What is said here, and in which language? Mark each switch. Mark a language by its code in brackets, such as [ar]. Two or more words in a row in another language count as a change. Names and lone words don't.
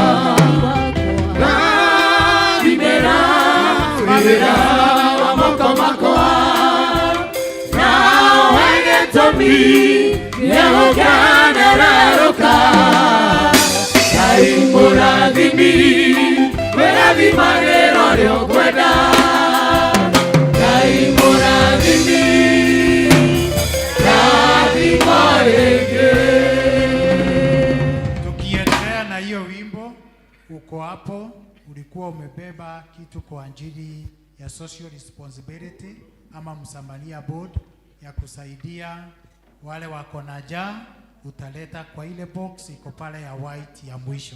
[ki] Rathimĩra wĩra wa moko makwa na ũhe gĩtũmi gĩa gũkenererũka. Ngai mũrathimi wĩrathimagĩra ũrĩa ũkwenda. Ngai mũrathimi rathimo rĩngĩ. [sw] Tukiendelea na hiyo wimbo, uko hapo ulikuwa umebeba kitu kwa ajili ya [en] social responsibility [sw] ama Msamaria board ya kusaidia wale wako na njaa, utaleta kwa ile box iko pale ya white ya mwisho.